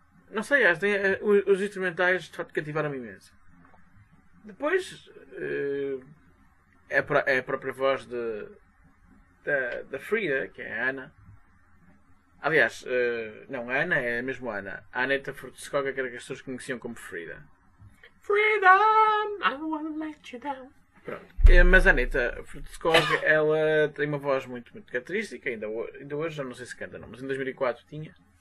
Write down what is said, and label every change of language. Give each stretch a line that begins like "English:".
Portuguese: Não sei, têm, os instrumentais de facto cativaram-me imenso. Depois, é a própria voz da Frida, que é a Ana. Aliás, não, a Ana é a mesma Ana. A Aneta Furtsekoga, que era que as pessoas conheciam como Frida.
English: Freedom, I won't let you down.
Portuguese: Pronto. Mas a Aneta Furtsekoga, ela tem uma voz muito, muito característica. Ainda hoje, já não sei se canta, não. Mas em 2004 tinha.